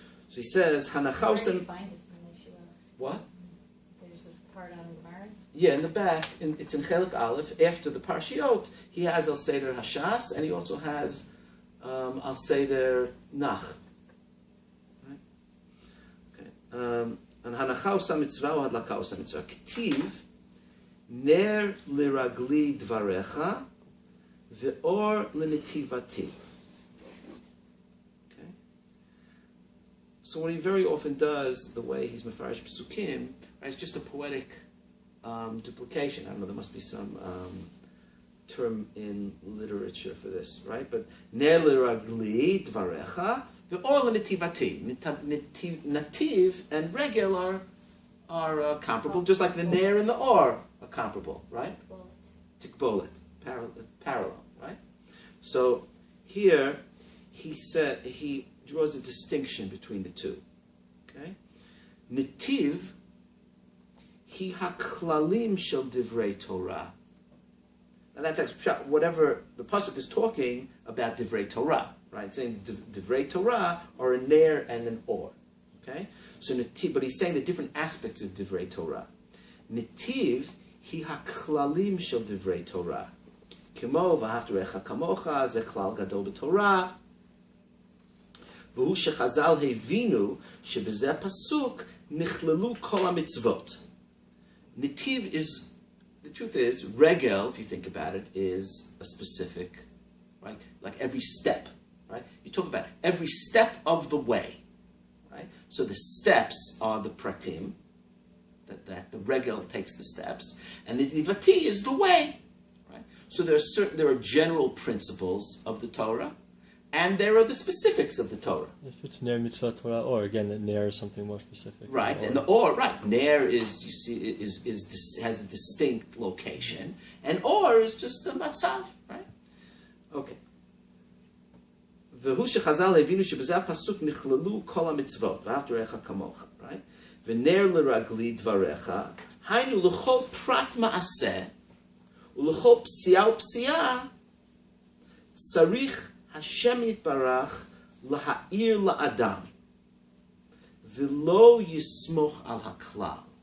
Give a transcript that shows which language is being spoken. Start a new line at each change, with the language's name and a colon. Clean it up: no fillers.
English: So he says,
Hebrew: hancha עושה...
English: What? There's this part on the bars? Yeah, in the back, it's in Chelik Aleph, after the Parshiot, he has Al Seder Hashas, and he also has Al Seder Nach. Right? Okay.
Hebrew: And hancha עושה מצווה או הדלקה עושה מצווה. כתיב, נר לרגלי דבריך, ואור לנתיבתי.
English: Okay? So what he very often does, the way he's mefarish psukim, right, it's just a poetic duplication. I don't know, there must be some term in literature for this, right?
Hebrew: But ner liragli dvarecha ve'or l'netivati.
English: Nativ and regel are comparable, just like the ner and the or are comparable, right? Tikbolet, parallel, right? So here he draws a distinction between the two.
Hebrew: Okay, Nittiv hi hakalalim shel divrei Torah.
English: Now that's actually whatever the pasuk is talking about divrei Torah, right? Saying divrei Torah are a ner and an or. Okay, so Nittiv, but he's saying the different aspects of divrei Torah.
Hebrew: Nittiv hi hakalalim shel divrei Torah. Kemוך ואהבת לריעך כמוך זה כלל גדול בתורה. והוא שחז"ל הבינו שבזה הפסוק נכללו כל המצוות.
English: Nittiv is, the truth is, regel, if you think about it, is a specific, right? Like every step, right? You talk about every step of the way, right? So the steps are the pratim, that the regel takes the steps, and the nitibati is the way, right? So there are general principles of the Torah, and there are the specifics of the Torah. If it's ner mitzvah Torah, or again, that ner is something more specific. Right, and the or, right, ner is, you see, has a distinct location, and or is just the matzav, right? Okay.
Hebrew: והוא שחז"ל הבינו שבזה הפסוק נכללו כל המצוות, ואהבת לריעך כמוך, right? ונר לרגלי דבריך, היינו לכל פרט מעשה, ולכל פסיעה ופסיעה, צריך השם יתברך להאיר לאדם, ולא יסמוך על הכלל.